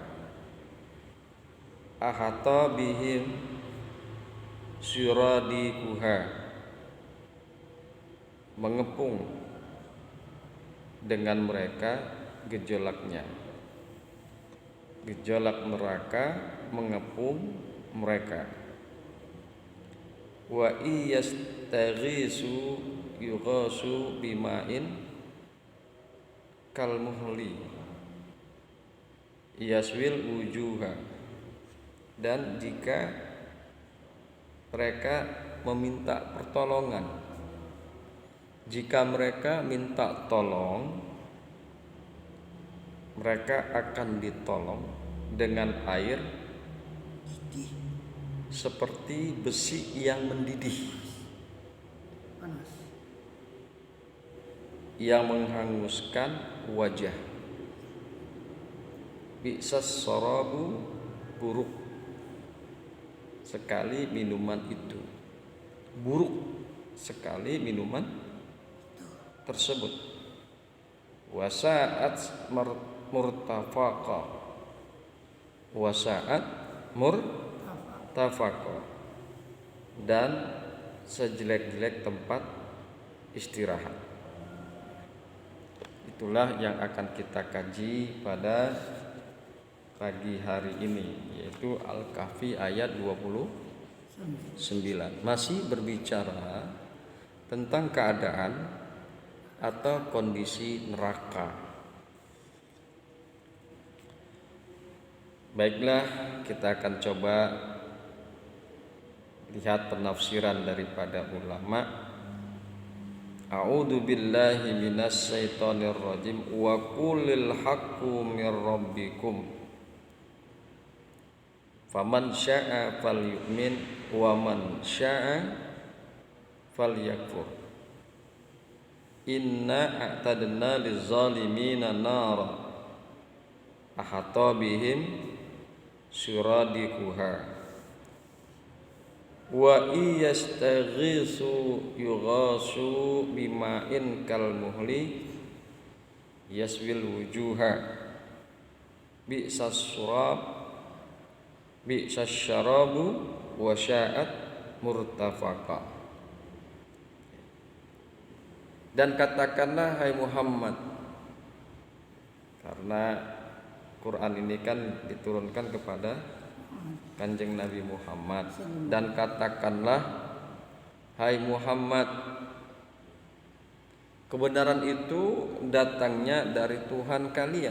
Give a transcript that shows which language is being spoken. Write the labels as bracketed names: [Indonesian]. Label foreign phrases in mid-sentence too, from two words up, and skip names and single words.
[Arabic] أحاط بهم سرادقها, [Indonesian] mengepung dengan mereka gejolaknya. Gejolak neraka mengepung mereka. [Arabic] وإن يستغيثوا يغاثوا بماء كالمهل يشوي الوجوه. [Indonesian] Dan jika mereka meminta pertolongan, jika mereka minta tolong, mereka akan ditolong dengan air seperti besi yang mendidih, Panas. yang menghanguskan wajah. [Arabic] بئس الشراب, [Indonesian] buruk sekali minuman itu. Buruk sekali minuman tersebut. [Arabic] وساءت مرتفقا وساءت مرتفقا, [Indonesian] dan sejelek-jelek tempat istirahat. Itulah yang akan kita kaji pada pagi hari ini, yaitu Al-Kahfi ayat 29. Masih berbicara tentang keadaan atau kondisi neraka. Baiklah, kita akan coba lihat penafsiran daripada ulama. [Arabic] أعوذ بالله من الشيطان الرجيم. وقل الحق من ربكم. فمن شاء فليؤمن ومن شاء فليكفر. إنا أعتدنا للظالمين نارا أحاط بهم سرادقها. وإن يستغيثوا يغاثوا بماء كالمهل يشوي الوجوه. بئس الشراب بئس الشراب وساءت مرتفقا. [Indonesian] Dan katakanlah, hai Muhammad, karena Quran ini kan diturunkan kepada Kanjeng Nabi Muhammad. Dan katakanlah, hai Muhammad, kebenaran itu datangnya dari Tuhan kalian.